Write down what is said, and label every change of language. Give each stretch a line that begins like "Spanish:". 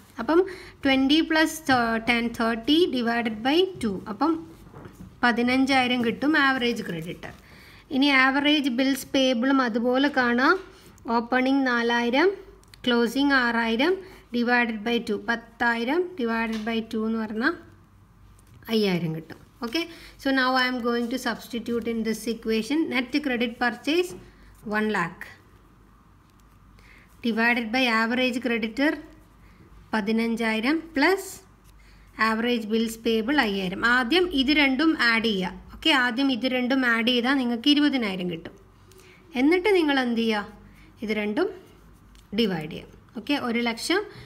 Malayalam: അപ്പം 20 + 10 30 divided by 2, അപ്പം 15,000 കിട്ടും ആവറേജ് ക്രെഡിറ്റർ. ഇനി ആവറേജ് ബിൽസ് പേബിളും അതുപോലെ കാണാം. Opening 4,000 closing 6,000 divided by 2, 10,000 divided by 2 എന്ന് പറഞ്ഞാൽ 5,000 കിട്ടും.
English: Okay, so now I am going to substitute in this equation. Net credit purchase 1 lakh divided by average creditor 15,000 plus average bills payable 5,000.
Malayalam: ആദ്യം ഇത് രണ്ടും add ചെയ്യുക. Okay, ആദ്യം ഇത് രണ്ടും ആഡ് ചെയ്താൽ നിങ്ങൾക്ക് 20,000 കിട്ടും. എന്നിട്ട് നിങ്ങൾ എന്ത് ചെയ്യുക? ഇത് രണ്ടും ഡിവൈഡ് ചെയ്യാം. ഓക്കെ, 1 ലക്ഷം.